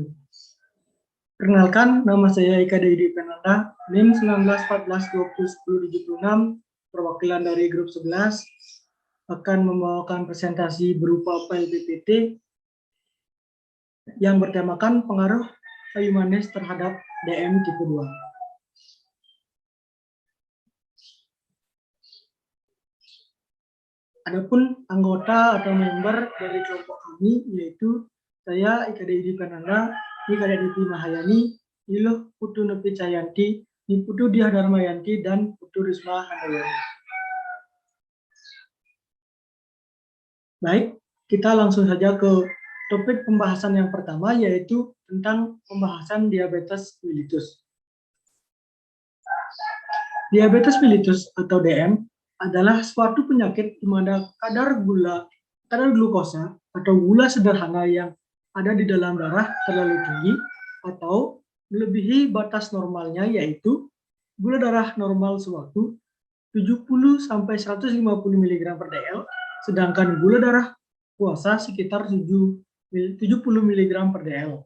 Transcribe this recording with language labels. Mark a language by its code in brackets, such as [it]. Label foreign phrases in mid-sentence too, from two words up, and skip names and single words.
[id] Perkenalkan, nama saya Ika Deidi Penanda, NIM 1914201076, perwakilan dari grup 11, akan membawakan presentasi berupa file PPT yang bertemakan pengaruh kayu manis terhadap DM tipe 2. Adapun anggota atau member dari kelompok kami yaitu saya Ika Deidi Penanda, Ika Deidi Mahayani, Iluh Putu Nepi Cayanti, Putu Diah Darmayanti, dan Putu Risma Handayani. Baik, kita langsung saja ke topik pembahasan yang pertama, yaitu tentang pembahasan diabetes mellitus. Diabetes mellitus atau DM adalah suatu penyakit di mana kadar glukosa atau gula sederhana yang ada di dalam darah terlalu tinggi atau melebihi batas normalnya, yaitu gula darah normal sewaktu 70 sampai 150 mg per dl, sedangkan gula darah puasa sekitar 70 mg per dl.